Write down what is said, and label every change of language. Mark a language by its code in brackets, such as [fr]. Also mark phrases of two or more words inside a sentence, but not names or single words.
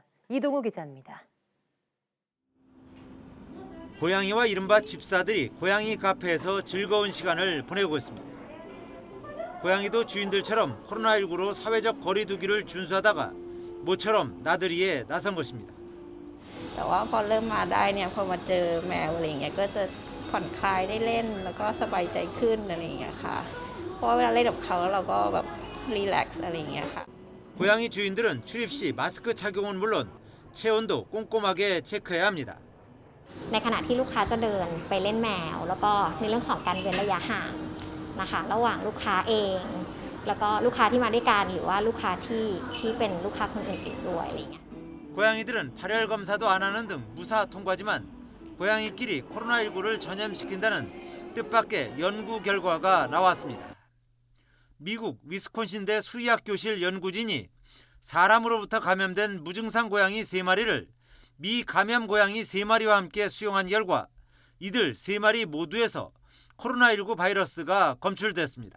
[ko] 이동우 기자입니다. 고양이와 이른바 집사들이 고양이 카페에서 즐거운 시간을 보내고 있습니다. 고양이도 주인들처럼 코로나19로 사회적 거리 두기를 준수하다가 모처럼 나들이에 나선 것입니다. [th] แต่ว่าพอเริ่มมาได้เนี่ยพอมาเจอแมวอะไรอย่างเงี้ยก็จะผ่อนคลายได้เล่นแล้วก็สบายใจขึ้นอะไรอย่างเงี้ยค่ะเพราะว่าเวลาเล่นกับเขาเราก็แบบรีแลกซ์อะไรอย่างเงี้ยค่ะ [ko] 고양이 주인들은 출입 시 마스크 착용은 물론 체온도 꼼꼼하게 체크해야 합니다. [th] ในขณะที่ลูกค้าจะเดินไปเล่นแมวแล้วก็ในเรื่องของการเว้นระยะห่างนะคะระหว่างลูกค้าเองแล้วก็ลูกค้าที่มาด้วยกันหรือว่าลูกค้าที่เป็นลูกค้าคนอื่นๆด้วยอะไรอย่างเงี้ย [ko] 고양이들은 발열 검사도 안 하는 등 무사 통과지만 고양이끼리 코로나19를 전염시킨다는 뜻밖의 연구 결과가 나왔습니다. 미국 위스콘신대 수의학 교실 연구진이 사람으로부터 감염된 무증상 고양이 3마리를 미감염 고양이 3마리와 함께 수용한 결과 이들 3마리 모두에서 코로나19 바이러스가 검출됐습니다.